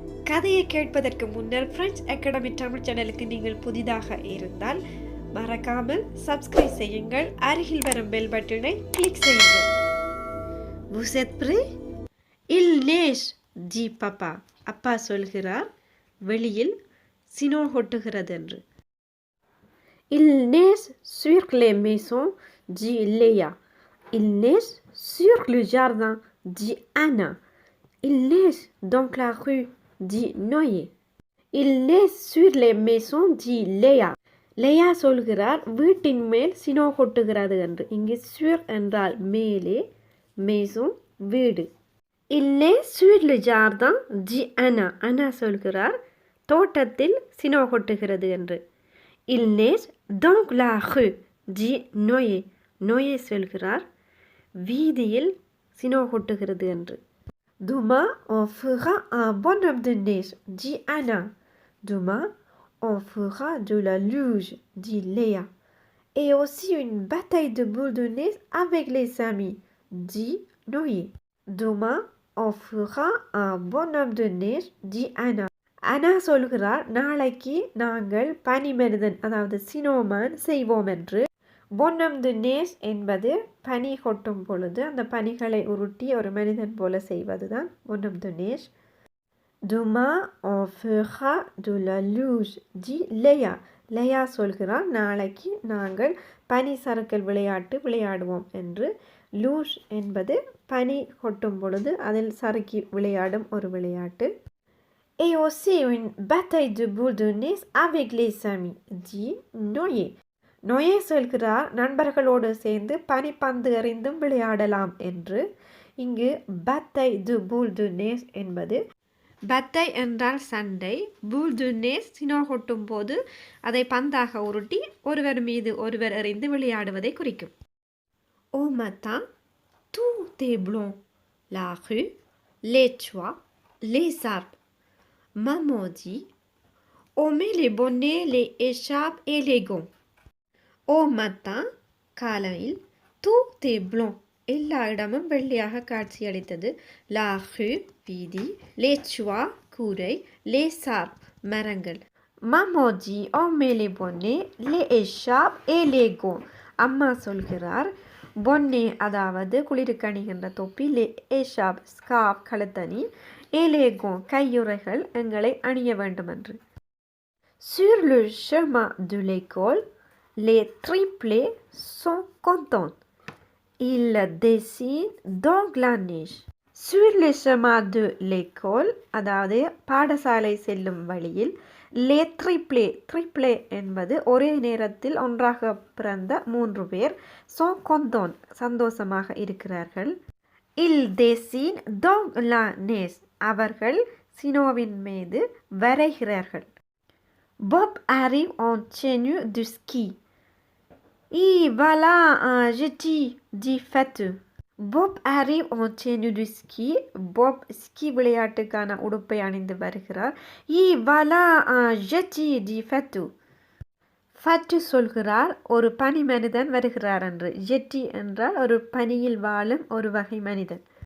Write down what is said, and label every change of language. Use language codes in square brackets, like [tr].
[ta] கதையை கேட்பதற்கு முன்னர் பிரெஞ்ச் அகாடமி தமிழ் சேனலுக்கு நீங்கள் புதிதாக இருந்தால் மறக்காமல் சப்ஸ்கிரைப் செய்யுங்கள். அருகில் வரும் பெல் பட்டனை கிளிக் செய்யுங்கள். [fr] Vous êtes prêts? Il neige, dit papa. [ta] அப்பா சொல்கிறார், வெளியில் சினோ கொட்டுகிறது என்று. [fr] Il neige sur les maisons, dit Léa. Il neige sur le jardin, dit Anna. Il neige dans la rue, dit Noé. Il neige sur les maisons, dit Léa. [ta] Leah சொல்கிறார், வீட்டின் மேல் சினோ கொட்டுகிறது என்று. இங்கு sure என்றால் மேலே, மேசோன் வீடு. [fr] இல்லே சுர் le jardin, dit Anna. [ta] அனா சொல்கிறார், தோட்டத்தில் சினோ கொட்டுகிறது என்று. [fr] Il neige dans la rue, dit Noé. நோயே சொல்கிறார், வீதியில் சினோ கொட்டுகிறது என்று. Demain on fera un bonhomme de neige, dit Anna. Demain on fera de la luge, dit Léa. Et aussi une bataille de boules de neige avec les amis, dit Noé. Demain, on fera un bonhomme de neige, dit Anna. [ta] Anna சொல்கிறார், நாளைக்கு நாங்கள் பனிமனிதன் அதாவது சினோமான் செய்வோம் என்று. bonhomme de neige என்பது பனி கொட்டும் பொழுது அந்த பனிகளை உருட்டி ஒரு மனிதன் போல செய்வதுதான் bonhomme de neige. [fr] Demain on fera de la luge, dit Léa. [ta] Leah சொல்கிறார், நாளைக்கு நாங்கள் பனி சறுக்கல் விளையாட்டு விளையாடுவோம் என்று. லூஷ் என்பது பனி கொட்டும் பொழுது அதில் சறுக்கி விளையாடும் ஒரு விளையாட்டு. [fr] Et aussi une bataille de boules de neige avec les amis, dit Noé. [ta] நோயே சொல்கிறார், நண்பர்களோடு சேர்ந்து பனிப்பந்து எறிந்தும் விளையாடலாம் என்று. இங்கு bataille de boules de neige என்பது பத்தை என்றால் சண்டை, பூல் டு நேஸ் சினோ கொட்டும் போது அதை பந்தாக உருட்டி ஒருவர் மீது ஒருவர் எறிந்து விளையாடுவதை குறிக்கும். [fr] Au matin, tout est blanc. La rue, les toits, les arbres. Maman dit, on met les bonnets, les écharpes et les gants. Au matin, [ta] காலையில், [fr] tout est blanc. [ta] எல்லா இடமும் வெள்ளையாக காட்சியளித்தது. லா ரூ வீதி, லே சுவா கூரை, லே சார் மரங்கள். [fr] மமோஜி ஓமேலே பொன்னே லே எஷாப் ஏ லேகோ. [ta] அம்மா சொல்கிறார், பொன்னே அதாவது குளிருக்கு அணிகின்ற தொப்பி, லே ஏஷாப் ஸ்காப் கழுத்தணி, ஏ லேகோ கையுறைகள் எங்களை அணிய வேண்டும் என்று. [fr] Sur le chemin de l'école, les triplés sont contents. Il dessine donc la neige. Sur le chemin de l'école, [ta] அதாவது பாடசாலை செல்லும் வழியில், les triplés, triplé என்பது ஒரே நேரத்தில் ஒன்றாக பிறந்த 3 பேர், [fr] sont contents [ta] சந்தோஷமாக இருக்கிறார்கள். [fr] Il dessine donc la neige. [ta] அவர்கள் சினோவின் மீது வரைகிறார்கள். [fr] Bob arrive en tenue de ski. Et voilà un jeté, dit Fatou. Bob arrive en tenue de ski. [ta] Bob ski விளையாட்டுக்கான உடுப்பை அணிந்து வருகிறார். [fr] Et voilà un jeté, dit Fatou. [ta] Fatou சொல்கிறார், ஒரு பனி மனிதன் வருகிறார் என்று. ஜெட்டி என்றால் ஒரு பனியில் வாழும் ஒரு வகை மனிதன்.